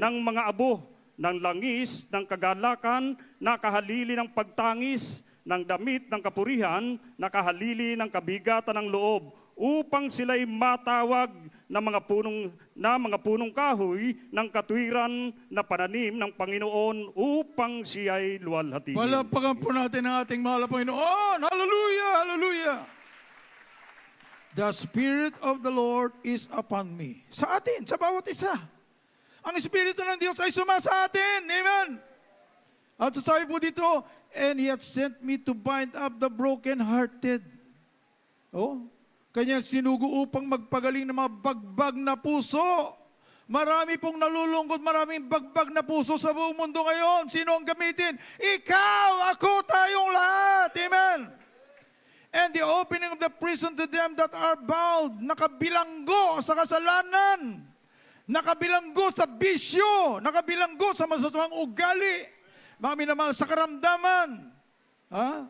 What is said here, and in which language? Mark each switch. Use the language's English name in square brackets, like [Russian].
[Filipino] ng mga abo, ng langis, ng kagalakan, na kahalili ng pagtangis, ng damit ng kapurihan, na kahalili ng kabigatan ng loob, upang sila'y matawag na mga punong kahoy ng katwiran na pananim ng Panginoon, upang siya'y luwalhatiin. Malapakan po natin ang ating mahal na Panginoon. Hallelujah. Hallelujah. [English] The Spirit of the Lord is upon me. [Filipino] Sa atin, sa bawat isa. Ang Espiritu ng Diyos ay suma sa atin. Amen. At sasabi po dito, [English] and He hath sent me to bind up the broken-hearted. [Filipino] Oh, kanyang sinugo upang magpagaling ng mga bagbag na puso. Marami pong nalulungkot, maraming bagbag na puso sa buong mundo ngayon. Sino ang gamitin? Ikaw, ako, tayong lahat. Amen. [English] And the opening of the prison to them that are bound, [Filipino] nakabilanggo sa kasalanan, nakabilanggo sa bisyo, nakabilanggo sa masasamang ugali, mami naman sa karamdaman. Ha?